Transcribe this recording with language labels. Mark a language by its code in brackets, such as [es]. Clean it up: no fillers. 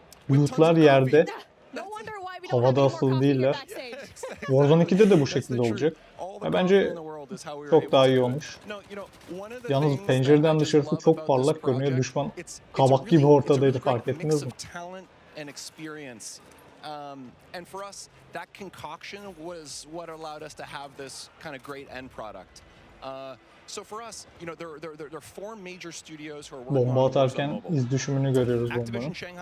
[tr] Lootlar yerde. Havada asılı değiller. Warzone 2'de de bu şekilde olacak. Bence çok daha iyi olmuş. Yalnız pencereden dışarısı çok parlak görünüyor. Düşman kabak gibi ortadaydı, fark ettiniz mi? [en] And for us, that concoction was what allowed us to have this kind of great end product. So for us, you know, there are four major studios who are working on [tr] bomba atarken iz düşümünü görüyoruz bombanın.